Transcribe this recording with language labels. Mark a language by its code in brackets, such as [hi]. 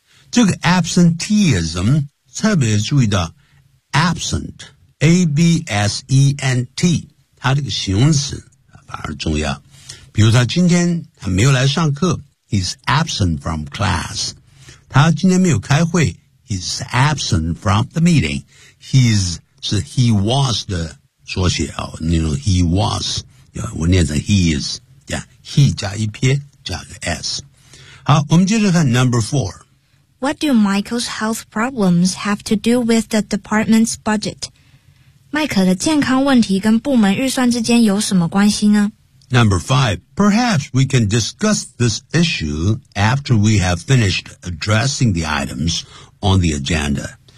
[zh] 这个 absenteeism 特别注意到 absent absent 它这个形容词反而重要比如他今天他没有来上课 [en] he's absent from class [zh] 他今天没有开会 [en] he's absent from the meeting [zh] he's 是 he was 的缩写、哦、 [en] you know, he wasWe need that he is, yeah, [zh] he 加一撇加个 s. 好我们接着看 [en] number four. What do Michael's health problems have to do with the department's budget? [zh] 麦克的健康问题跟部门预算之间有什么关系呢 [en] Number five. Perhaps we can discuss this issue after we have finished addressing the items on the agenda.